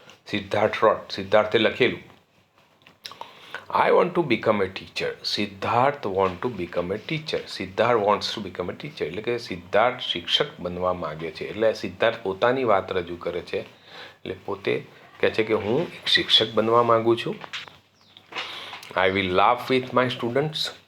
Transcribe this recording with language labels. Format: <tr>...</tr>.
<gu>સિદ્ધાર્થે લખેલું</gu> <en>I want to become a teacher. Siddharth want to become a teacher. Siddharth wants to become a teacher.</en> <gu>એટલે કે સિદ્ધાર્થ શિક્ષક બનવા માગે છે. એટલે સિદ્ધાર્થ પોતાની વાત રજૂ કરે છે. એટલે પોતે કહે છે કે હું એક શિક્ષક બનવા માગું છું.</gu> <en>I will laugh with my students.</en>